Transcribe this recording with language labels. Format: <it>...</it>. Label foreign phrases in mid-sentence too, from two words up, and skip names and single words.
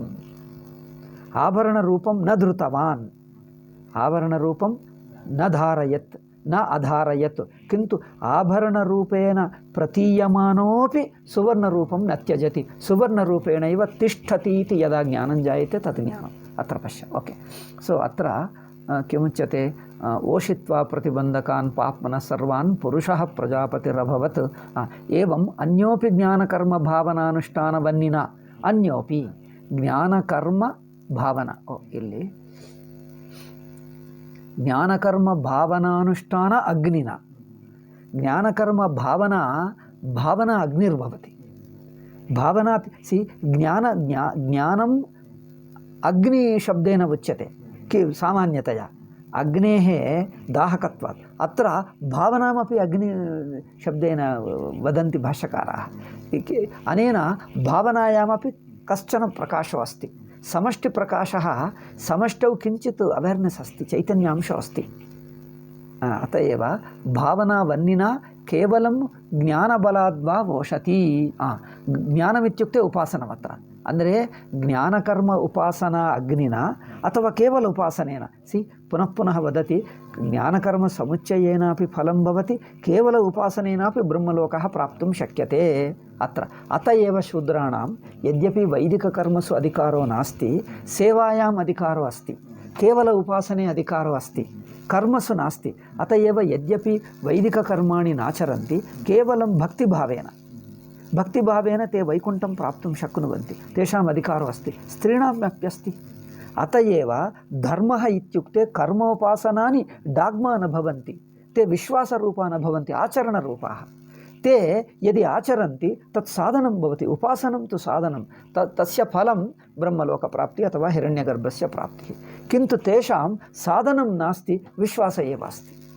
<sa>आभरणरूपं न धृतवान्, आभरणरूपं न धारयत्, न अधारयत्, किन्तु आभरणरूपेण प्रतीयमानोऽपि सुवर्णरूपं न त्यजति, सुवर्णरूपेणैव तिष्ठति इति यदा ज्ञानं जायते तत् ज्ञानम्। अत्र पश्य, ओके। सो अत्र किमुच्यते, ओषित्वा प्रतिबन्धकान् पाप्मनः सर्वान् पुरुषः प्रजापतिरभवत्। एवम् अन्योपि ज्ञानकर्मभावनानुष्ठानवन्निना, अन्योपि ज्ञानकर्म ಭಾವನಾ, ಇಲ್ಲಿ ಜ್ಞಾನಕರ್ಮ ಭಾವನಾನುಷ್ಠಾನ ಅಗ್ನಿನ, ಜ್ಞಾನಕರ್ಮ ಭಾವನಾ भावना अग्निर्भवति। भावना ज्ञानम् अग्निशब्देन उच्यते सामान्यतया अग्नेः दाहकत्वात्। अत्र भावनामपि अग्निशब्देन वदन्ति भाष्यकाराः। अनेन भावनायामपि कश्चन प्रकाशो अस्ति। समष्टिप्रकाशः, समष्टौ किञ्चित् अवेर्नेस् अस्ति, चैतन्यांशो अस्ति। अत एव भावनावन्निना केवलं ज्ञानबलाद्वा वोषति। ज्ञानमित्युक्ते उपासनमत्र ಅಂದರೆ ಜ್ಞಾನಕರ್ಮ ಉಪಾಸನಾ ಅಗ್ನಿನ ಅಥವಾ ಕೇವಲ ಉಪಾಸನೇನ ಪುನಃ ಪುನಃ ವದತಿ ಜ್ಞಾನಕರ್ಮ ಸಮುಚ್ಚಯೇನಾಪಿ ಫಲಂ ಭವತಿ ಕೇವಲ ಉಪಾಸನೇನಾಪಿ ಬ್ರಹ್ಮಲೋಕಃ ಪ್ರಾಪ್ತುಂ ಶಕ್ಯತೆ ಅತ್ರ ಅತ ಏವ ಶೂದ್ರಾಣಾಂ ಯದ್ಯಪಿ ವೈದಿಕಕರ್ಮಸು ಅಧಿಕಾರೋ ನಾಸ್ತಿ ಸೇವಾಯಾಮ್ ಅಧಿಕಾರೋ ಅಸ್ತಿ ಕೇವಲ ಉಪಾಸನೆ ಅಧಿಕಾರೋ ಅಸ್ತಿ कर्मसु नास्ति अत एव यद्यपि वैदिककर्माणि नाचरन्ति केवलं भक्तिभावेन ते वैकुण्ठं प्राप्तुं शक्नुवन्ति तेषाम् अधिकारो अस्ति स्त्रीणामप्यस्ति अत एव धर्मः इत्युक्ते कर्मोपासनानि डाग्मा न भवन्ति ते विश्वासरूपा न भवन्ति आचरणरूपाः ते यदि आचरन्ति तत् साधनं भवति उपासनं तु साधनं तस्य फलं ब्रह्मलोकप्राप्तिः अथवा हिरण्यगर्भस्य प्राप्तिः किन्तु तेषां साधनं नास्ति विश्वास एव अस्ति</sa>